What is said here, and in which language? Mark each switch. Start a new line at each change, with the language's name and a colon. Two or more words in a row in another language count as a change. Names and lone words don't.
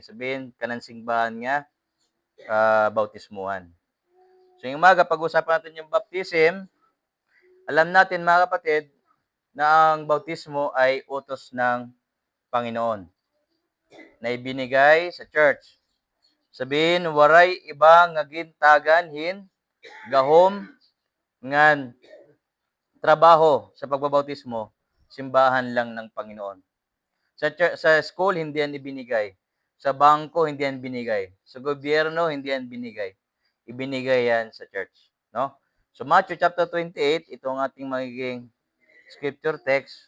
Filipino: Sabihin, kanang simbahan nga, bautismuhan. So, yung umaga, pag-usapan natin yung baptism, alam natin mga kapatid, na ang bautismo ay utos ng Panginoon na ibinigay sa church. Sabihin,
Waray: waray iba nga gintagan hin gahom ngan trabaho sa pagbabautismo, simbahan lang ng Panginoon.
Filipino: Sa school, hindi yan ibinigay. Sa bangko, hindi yan binigay. Sa gobyerno, hindi yan binigay. Ibinigay yan sa church. No? So, Matthew chapter 28, ito ang ating magiging
English: scripture text.